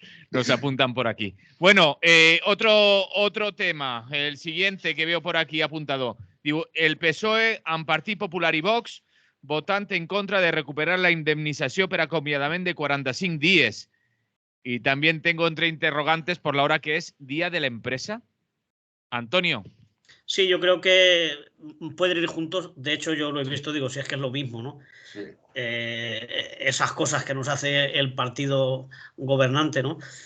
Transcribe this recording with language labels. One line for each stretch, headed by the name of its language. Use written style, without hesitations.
Spanish: Nos apuntan por aquí. Bueno, otro tema. El siguiente que veo por aquí apuntado.
Catalan: Digo, el PSOE, amb Partit Popular i Vox, votant en contra de recuperar la indemnització per acomiadament de 45 días.
Spanish: Y también tengo entre interrogantes por la hora que es Día de la Empresa. Antonio. Sí, yo creo que pueden ir juntos. De hecho, yo lo he visto, digo, si es que es lo mismo, ¿no? Sí. Esas cosas que nos hace el partido gobernante, ¿no?